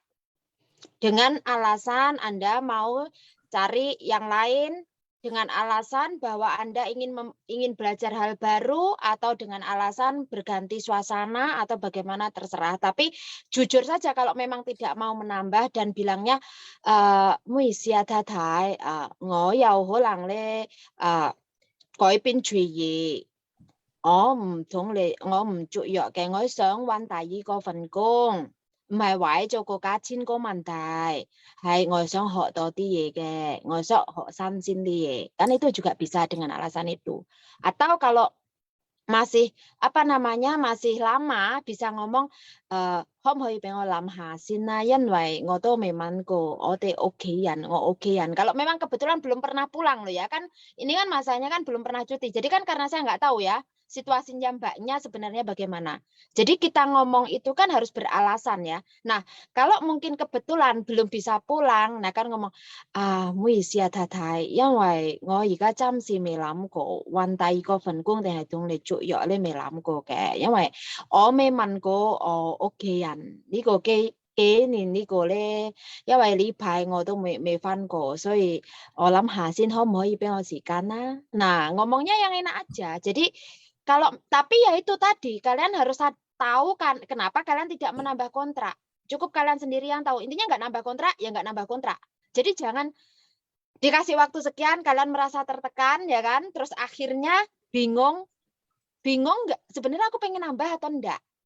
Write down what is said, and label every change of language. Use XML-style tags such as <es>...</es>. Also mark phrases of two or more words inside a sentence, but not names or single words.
<id>Dengan alasan Anda mau cari yang lain, dengan alasan bahwa Anda ingin belajar hal baru, atau dengan alasan berganti suasana, atau bagaimana terserah. Tapi jujur saja kalau memang tidak mau menambah dan bilangnya mui xia ta tai ngo yao ho lang le goi bin chui yi</id> <yue>我唔同你我唔續約嘅我想揾第二個份工唔係為咗個價錢個問題係我想學多啲嘢嘅我想學新鮮啲嘢</yue> <id>kan itu juga bisa dengan alasan itu atau kalau masih masih lama bisa ngomong</id> <yue>可唔可以俾我諗下先啦因為我都未問過我哋屋企人</yue> <id>kalau memang kebetulan belum pernah pulang loh ya kan ini kan masanya kan belum pernah cuti jadi kan karena saya nggak tahu ya situasinya Mbaknya sebenarnya bagaimana. Jadi kita ngomong itu kan harus beralasan ya. Nah, kalau mungkin kebetulan belum bisa pulang, nah kan ngomong</id> <yue>唔好意思啊太太，因為我而家暫時未諗過揾第二個份工定係同你續約咧未諗過嘅，因為我未問過我屋企人呢個幾年呢個咧，因為呢排我都未返過，所以我諗下先可唔可以俾我時間啦。</yue> <id>Nah, ngomongnya yang enak aja. Jadi tapi ya itu tadi kalian harus tahu kan kenapa kalian tidak menambah kontrak. Cukup kalian sendiri yang tahu. Intinya nggak nambah kontrak, ya nggak nambah kontrak. Jadi jangan dikasih waktu sekian kalian merasa tertekan ya kan, terus akhirnya bingung nggak sebenarnya aku pengen nambah atau enggak.</id>